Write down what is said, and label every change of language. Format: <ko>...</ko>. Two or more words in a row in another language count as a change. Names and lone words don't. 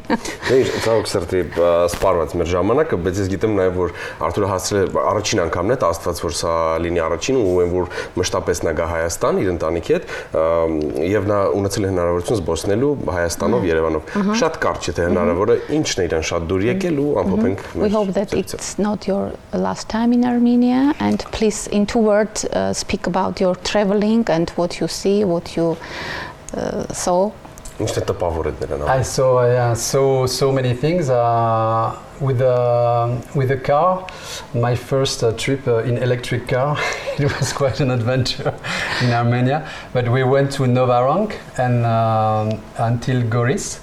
<hy>Դե ցավոք սրտի սպառված մեր ժամանակը, բայց ես գիտեմ նաեւ որ Արթուրը հասցրել է առաջին անգամն է, Աստված որ սա լինի առաջին ու այն որ մշտապես նա գա Հայաստան իր ընտանիքի հետ եւ նա ունեցել է հնարավորություն զբոսնելու Հայաստանով, Երևանով։ Շատ կարճ է թե հնարավոր է, ինչն է իրան շատ դուր եկել ու ամփոփենք։</hy> <en>We hope that it's not your last time in Armenia and please in 2 words speak about your traveling and what you see, what you saw.</en> <hy>Ինչն է տպավորել նրան։</hy> <en>I saw so many things with the car. My first trip in electric car, it was quite an adventure in Armenia. But we went to Novarank and until Goris.</en>